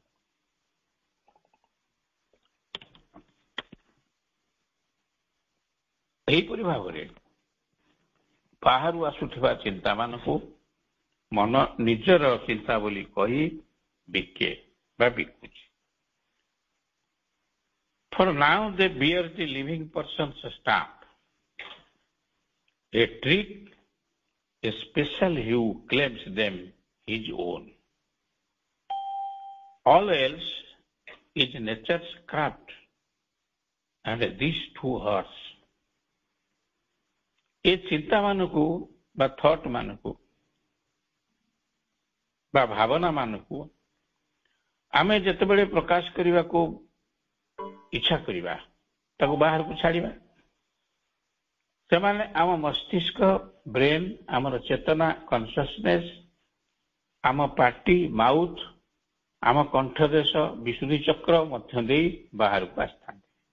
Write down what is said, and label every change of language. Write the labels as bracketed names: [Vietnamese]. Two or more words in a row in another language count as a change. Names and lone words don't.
[Odia] ଏହିପରି ଭାବରେ ବାହାରୁ ଆସୁଥିବା ଚିନ୍ତାମାନଙ୍କୁ ମନ ନିଜର ଚିନ୍ତା ବୋଲି କହି ବିକେ ବା ବିକୁଛି। [English] For now they bear the living person's stamp. A trick, a special hue claims them his own. All else is nature's craft, and these two hearts. [Odia] ଏ ଚିନ୍ତା ମାନଙ୍କୁ ବା ଥଟ୍ ମାନଙ୍କୁ ବା ଭାବନା ମାନଙ୍କୁ ଆମେ ଯେତେବେଳେ ପ୍ରକାଶ କରିବାକୁ ଇଚ୍ଛା କରିବା ତାକୁ ବାହାରକୁ ଛାଡ଼ିବା, ସେମାନେ ଆମ ମସ୍ତିଷ୍କ ବ୍ରେନ୍, ଆମର ଚେତନା କନସିୟସନେସ୍, ଆମ ପାଟି ମାଉଥ, ଆମ କଣ୍ଠଦେଶ ବିଶୁଦ୍ଧି ଚକ୍ର ମଧ୍ୟ ଦେଇ ବାହାରକୁ ଆସିଥାନ୍ତି।